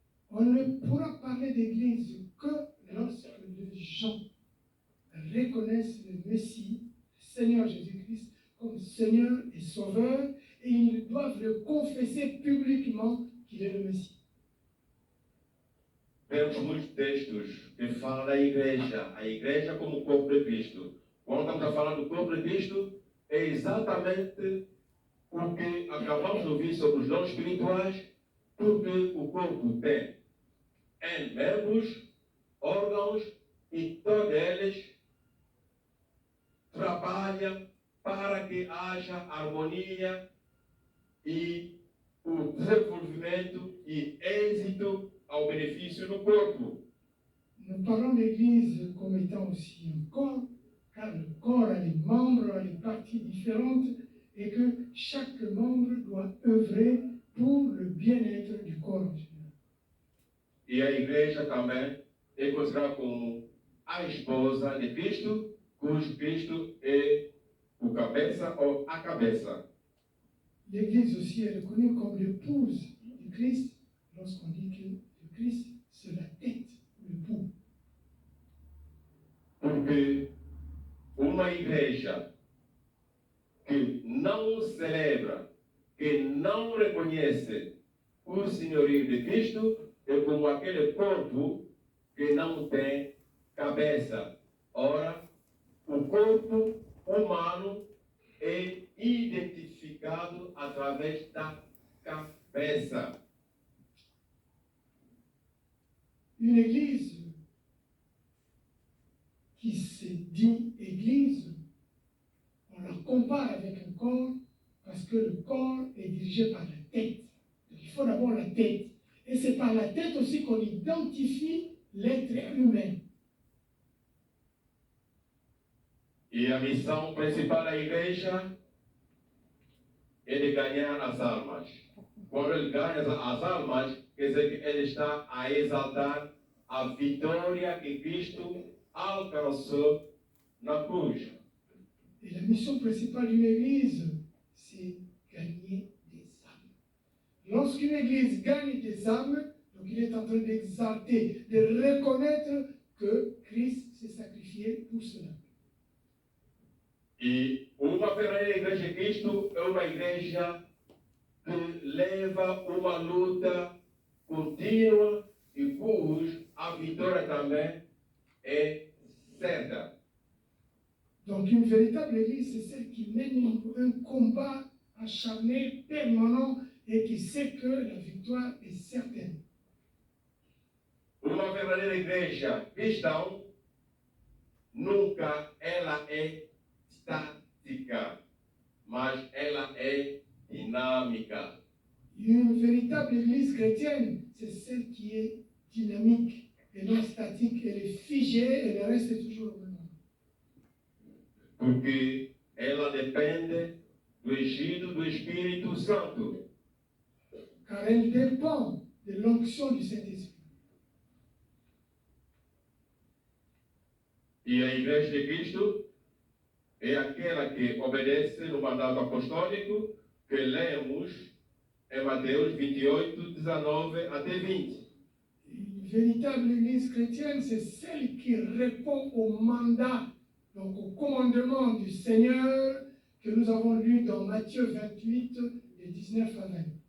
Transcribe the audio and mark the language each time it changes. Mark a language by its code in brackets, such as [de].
[fr] On ne pourra parler d'église que lorsque les gens reconnaissent le Messie, le Seigneur Jésus-Christ, comme Seigneur et Sauveur, et ils doivent le confesser publiquement qu'il est le Messie. [pt] Temos muitos textos que falam da igreja, a igreja como o corpo de Cristo. Quando estamos a falar do corpo de Cristo, é exatamente o que acabamos de ouvir sobre os dons espirituais, porque o corpo tem membros, órgãos, e todos eles trabalham para que haja harmonia e o desenvolvimento e êxito ao benefício do corpo. [fr] Nous parlons d'Église comme étant aussi un corps, car le corps a des membres, a des parties différentes, et que chaque membre doit œuvrer pour le bien-être du corps. [pt] E a igreja também é considerada como a esposa de Cristo, cujo Cristo é o cabeça ou a cabeça. [fr] L'Église aussi est reconnue comme l'épouse du Christ lorsqu'on dit que le Christ, c'est la tête, l'époux. [pt] Porque uma igreja que não celebra, que não reconhece o senhorio de Cristo, é como aquele corpo que não tem cabeça. Ora, o corpo humano é identificado através da cabeça. [fr] Une église qui se dit église, on la compare avec un corps parce que le corps est dirigé par la tête. Donc il faut d'abord la tête. Et c'est par la tête aussi qu'on identifie l'être humain. [pt] E a missão principal da igreja é de ganhar as almas. Quando ele ganha as almas, quer dizer que ele está a exaltar a vitória que Cristo alcançou na cruz. [fr] Et la mission principale d'une église, c'est gagner des âmes. Lorsqu'une église gagne des âmes, donc il est en train d'exalter, de reconnaître que Christ s'est sacrifié pour cela. [pt] E uma verdadeira igreja de Cristo é uma igreja que leva uma luta contínua e cuja a vitória também é certa. [fr] Donc une véritable église, c'est celle qui mène un combat acharné, permanent, et qui sait que la victoire est certaine. [pt] Uma verdadeira igreja cristã nunca ela é estática, mas ela é dinâmica. [fr] Une véritable église chrétienne, c'est celle qui est dynamique et non statique. Elle est figée, elle reste toujours au même endroit. [pt] Porque ela depende do agido do Espírito Santo. [fr] Car elle dépend de l'onction du Saint-Esprit. [pt] E a igreja de Cristo é aquela que obedece no mandato apostólico que lemos em Mateus 28, 19 até 20. [fr] Une véritable église chrétienne, c'est celle qui répond au mandat, donc au commandement du Seigneur que nous avons lu dans Matthieu 28, de 19 à 20.